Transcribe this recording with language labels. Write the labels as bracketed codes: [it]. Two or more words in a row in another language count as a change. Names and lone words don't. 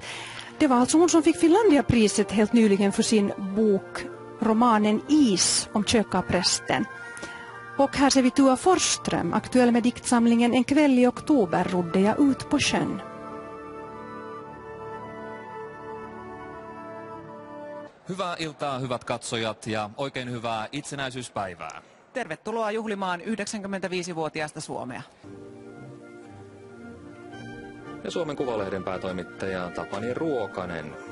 [sv] Det var alltså hon som fick Finlandiapriset helt nyligen för sin bok romanen Is om kökaprästen. Och här ser vi Tua Forsström, aktuell med diktsamlingen En kväll i oktober rodde jag ut på sjön. [fi] Hyvää iltaa, hyvät katsojat, ja oikein hyvää itsenäisyyspäivää. Tervetuloa juhlimaan 95-vuotiaasta Suomea. Ja Suomen Kuvalehden päätoimittaja Tapani Ruokanen.